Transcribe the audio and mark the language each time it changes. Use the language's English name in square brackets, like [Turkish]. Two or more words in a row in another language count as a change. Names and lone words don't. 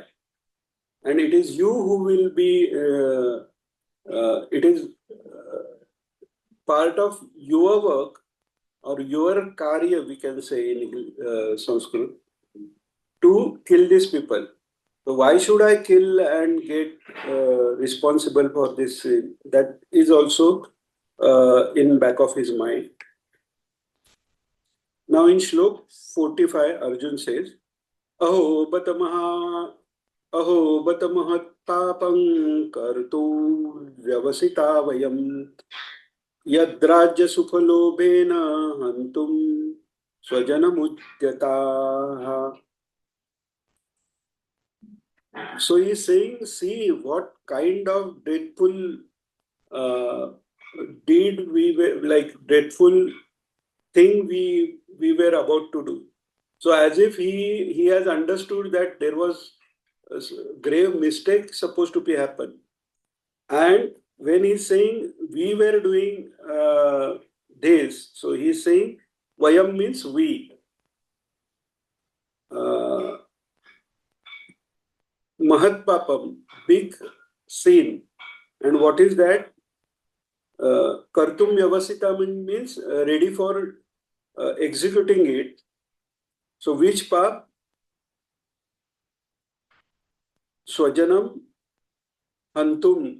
[English] And it is you who will be, it is part of your work or your karya, we can say in Sanskrit, to kill these people. So why should I kill and get responsible for this sin? That is also in back of his mind. Now in Shlok 45, Arjun says, [Sanskrit] Aho batamaha Aho bata mahatpapang kartu vyavasita vayam yadrajya sukhalobhena hantum swajanamudyataha. [English] So he's saying, see what kind of dreadful uh, deed we were like dreadful thing we were about to do. So as if he has understood that there was a grave mistake supposed to be happen. And when he's saying we were doing this, so he's saying vayam means we. [Sanskrit] Uh, Mahat papam, [English] big sin. And what is that? [Sanskrit] Kartum vyavasita [English] means ready for executing it. So which pap? [Sanskrit] Swajanam hantum.